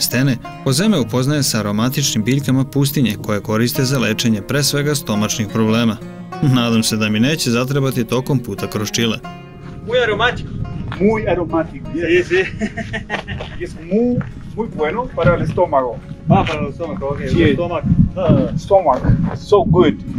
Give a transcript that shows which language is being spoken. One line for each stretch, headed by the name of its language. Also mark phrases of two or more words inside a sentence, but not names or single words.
Serbian: stene, Jose me upoznaje sa aromatičnim biljkama pustinje koje koriste za lečenje pre svega stomačnih problema. Nadam se da mi neće zatrebati tokom puta kroz Čile.
Spanish: Muy aromático. Muy aromático. Sí, sí. Y es muy bueno para el estómago. Ah, para el estómago, ok. Sí.
English: Stomach. So good.